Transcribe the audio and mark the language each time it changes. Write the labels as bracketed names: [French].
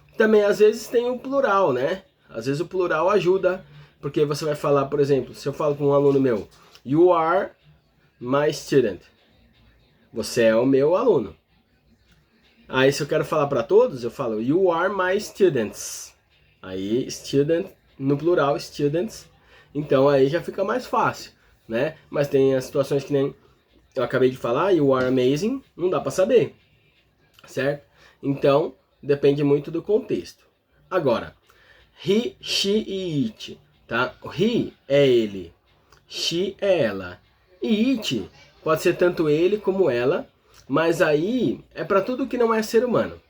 [Portuguese] Também, às vezes, tem o plural, né? Às vezes o plural ajuda, porque você vai falar, por exemplo, se eu falo com um aluno meu, [English] you are my student. [Portuguese] Você é o meu aluno. Aí se eu quero falar para todos, eu falo [English] you are my students. [Portuguese] Aí student, no plural, students. Então aí já fica mais fácil, né? Mas tem as situações que nem eu acabei de falar, [English] you are amazing, [Portuguese] não dá para saber, certo? Então, depende muito do contexto. Agora, he, she e it, tá? O he é ele, she é ela. E it pode ser tanto ele como ela, mas aí é para tudo que não é ser humano.